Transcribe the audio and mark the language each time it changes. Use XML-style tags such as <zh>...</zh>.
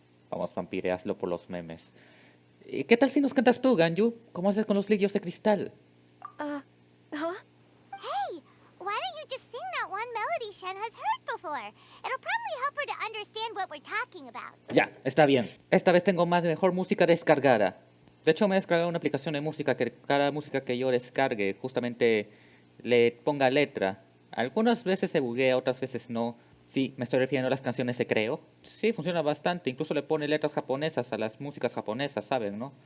<es>Vamos, vampireazlo por los memes. ¿Y qué tal si nos cantas tú, Ganyu? ¿Cómo haces con los lirios de cristal? Huh?</es> <en>Hey, why don't you just sing that one melody Shen has heard before? It'll probably help her to understand what we're talking about.</en> <es>Ya, está bien. Esta vez tengo mejor música descargada. De hecho, me he descargado una aplicación de música que cada música que yo descargue justamente le ponga letra. Algunas veces se buguea, otras veces no. Sí, me estoy refiriendo a las canciones de Creo. Sí, funciona bastante. Incluso le pone letras japonesas a las músicas japonesas, ¿saben, no?</es>